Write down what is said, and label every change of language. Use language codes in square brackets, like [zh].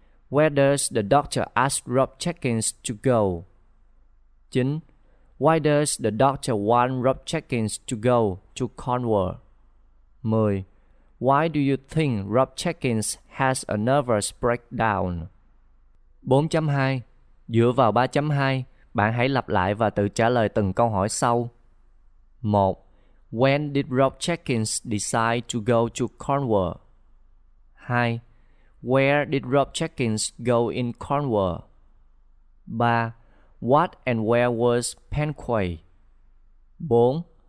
[en] Where does the doctor ask Rob Jenkins to go? 9. Why does the doctor want Rob Jenkins to go to Cornwall? 10. Why do you think Rob Jenkins has a nervous breakdown? 4.2. [vi] Dựa vào 3.2, bạn hãy lặp lại và tự trả lời từng câu hỏi sau. [en] 1. When did Rob Jenkins decide to go to Cornwall? 2. Where did Rob Jenkins go in Cornwall? 3. What and where was Penquay? 4.